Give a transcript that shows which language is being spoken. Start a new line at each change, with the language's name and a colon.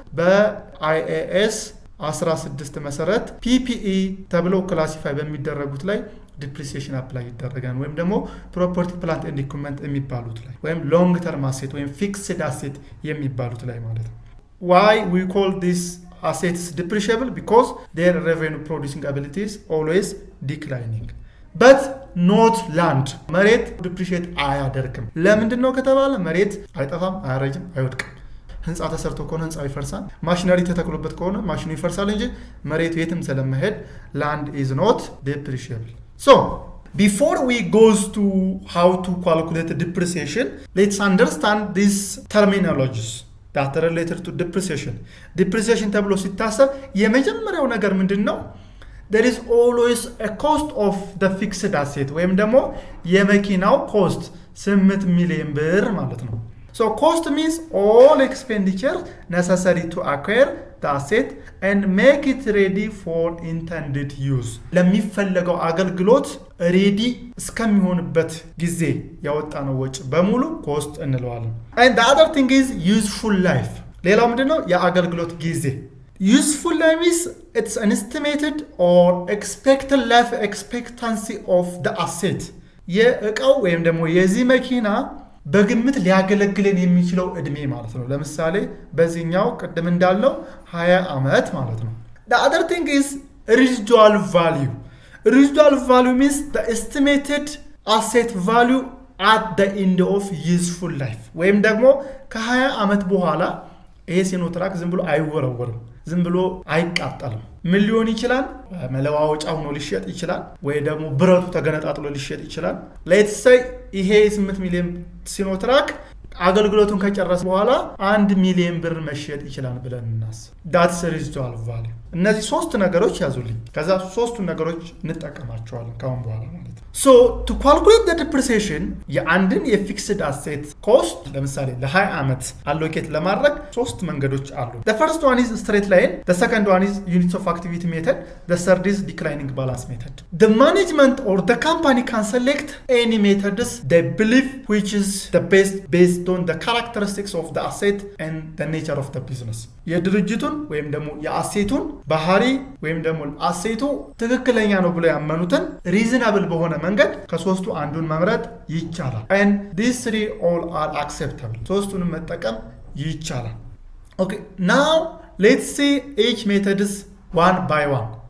Amharic: በአይኤኤስ 16 መሰረት ፒፒኢ ተብሎ ክላሲፋይ በሚደረጉት ላይ ዲፕሪሲዬሽን አፕላይ ይደረጋል። ወይም ደግሞ ፕሮፐርቲ ፕላንት ኤንድ ኢኩዊፕመንት የሚባሉት ላይ ወይም ሎንግ ተርም አሴት ወይም ፊክስድ አሴት የሚባሉት ላይ ማለት ነው።
English: why we call this assets depreciable? Because their revenue producing ability is always declining, but not land.
Amharic: መሬት ዲፕሪሺየት አያደርግም። ለምንድን ነው ከተባለ መሬት አይጠፋም፣ አያረጅም፣ አይወድቅም። ህንፃ ተሰርቶ ከሆነ ህንፃው ይፈርሳል። ማሽነሪ ተተክሎበት ከሆነ ማሽኑ ይፈርሳል እንጂ መሬቱ የትም ስለማይሄድ
English: land is not depreciable. So before we goes to how to calculate the depreciation, let's understand these terminologies that are related to depreciation.
Amharic: Depreciation ተብሎ ሲታሰብ የመጀመሪያው ነገር ምንድነው?
English: There is always a cost of the fixed asset
Amharic: ወይም ደግሞ የመኪናው ኮስት 8 ሚሊዮን ብር ማለት ነው።
English: So cost means all expenditure necessary to acquire the asset and make it ready for intended use.
Amharic: ለሚፈለገው አገልግሎት ሬዲ እስከሚሆንበት ጊዜ ያወጣነው ወጪ በሙሉ ኮስት እንለዋለን።
English: And the other thing is useful life.
Amharic: ሌላው ምንድነው? የአገልግሎት ጊዜ።
English: Useful life is it's an estimated or expected life expectancy of the asset.
Amharic: የእቃው ወይም ደግሞ የዚህ መኪና በግምት ሊያገለግለን የሚችለው እድሜ ማለት ነው። ለምሳሌ በዚህኛው ቅድም እንዳለው 20 ዓመት ማለት ነው።
English: The other thing is residual value. Residual value means the estimated asset value at the end of useful life.
Amharic: ወይም ደግሞ ከ20 ዓመት በኋላ ይሄ ሲኖትራክ ዝም ብሎ አይወረወርም፣ ዝም ብሎ አይቃጠልም። ምን ሊሆን ይችላል? መለዋወጫ ሆኖ ሊሸጥ ይችላል፣ ወይ ደግሞ ብረቱ ተገነጣጥሎ ሊሸጥ ይችላል። ሌትስ ሴይ ይሄ 8 ሚሊዮን ሲኖትራክ አገልግሎቱን ከጨረሰ በኋላ 1 ሚሊዮን ብር መሸጥ ይችላል ብለን እናስብ።
English: that's residual value።
Amharic: እነዚህ ሶስት ነገሮች ያዙልኝ። ከዛ ሶስቱን ነገሮች እንጠቀማቸዋለን ካሁን በኋላ ማለት ነው።
English: so to calculate the depreciation
Amharic: የአንድን የፊክስድ አሴት ኮስት ለምሳሌ ለ20 ዓመት አሎኬት ለማድረግ ሶስት መንገዶች አሉ።
English: the first one is straight line, the second one is units of activity method, the third is declining balance method. The management or the company can select any methods they believe which is the best based on the characteristics of the asset and the nature of the business.
Amharic: የድርጅቱን ወይም ደግሞ የአሴቱን ባህሪ ወይም ደግሞ አሴቱ ትክክለኛ ነው ብለው ያመኑትን ሪዝናብል በሆነ መንገድ ከሶስቱ አንዱን መምረጥ ይቻላል።
English: and these three all are acceptable።
Amharic: ሶስቱንም መጠቀም ይቻላል።
English: okay, now let's see each methods one by one።